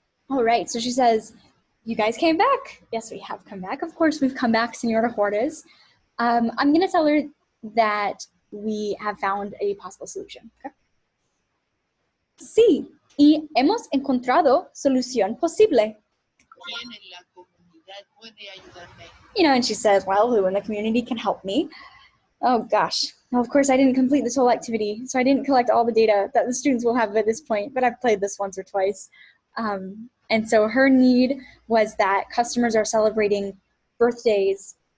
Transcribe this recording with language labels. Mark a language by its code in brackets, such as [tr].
[en] All right, so she says, you guys came back. Yes, we have come back. Of course, we've come back, Senora Juarez. I'm going to tell her that we have found a possible solution. Okay? [es] Sí, y hemos encontrado solución posible. ¿Quién en la comunidad puede ayudarme? [en] You know, and she says, well, who in the community can help me? Oh gosh, well, of course I didn't complete this whole activity, so I didn't collect all the data that the students will have at this point, but I've played this once or twice. And so her need was that customers are celebrating birthdays.